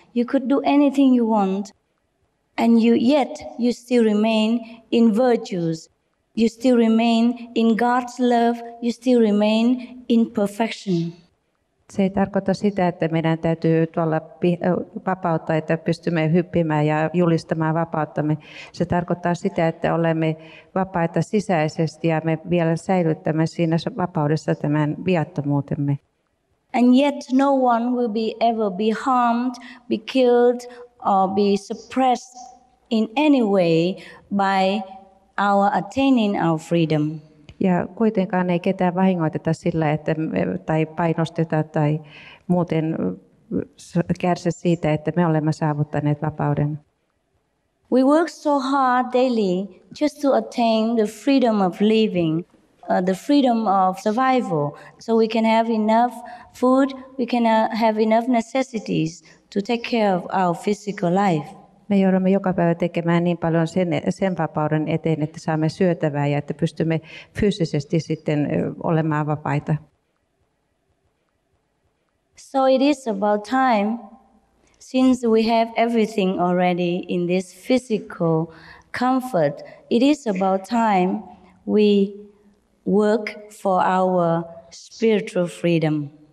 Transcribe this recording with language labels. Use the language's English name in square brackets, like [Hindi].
[English] You could do anything you want. And yet you still remain in virtues. You still remain in God's love. You still remain in perfection. [Finnish] Se ei tarkoita sitä, että meidän täytyy tuolla vapauttaa, että pystymme hyppimään ja julistamaan vapauttamme. Se tarkoittaa sitä, että olemme vapaita sisäisesti ja me vielä säilyttämme siinä vapaudessa tämän viattomuutemme. [English] And yet no one will ever be harmed, be killed or be suppressed in any way by our attaining our freedom. [Finnish] Ja kuitenkaan ei ketään vahingoiteta sillä, että tai painosteta tai muuten kärsi siitä, että me olemme saavuttaneet vapauden. [English] We work so hard daily just to attain the freedom of living, the freedom of survival, so we can have enough food, we can have enough necessities to take care of our physical life. [Finnish] Me joudumme joka päivä tekemään niin paljon sen vapauden eteen, että saamme syötävää ja että pystymme fyysisesti sitten olemaan vapaita. [English] So it is about time since we have everything already in this physical comfort, it is about time we work for our spiritual freedom.